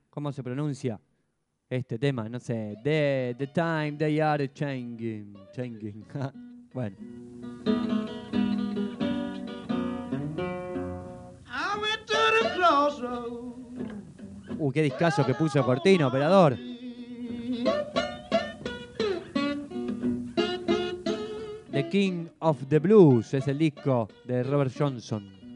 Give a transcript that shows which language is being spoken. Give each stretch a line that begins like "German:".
Spanish: ¿Cómo se pronuncia este tema? No sé.
English: The time they are changing.
Spanish: Changing. Bueno.
English: I went to the crossroads.
Spanish: Qué discazo que puso Cortino, operador. The King of the Blues es el disco de Robert Johnson.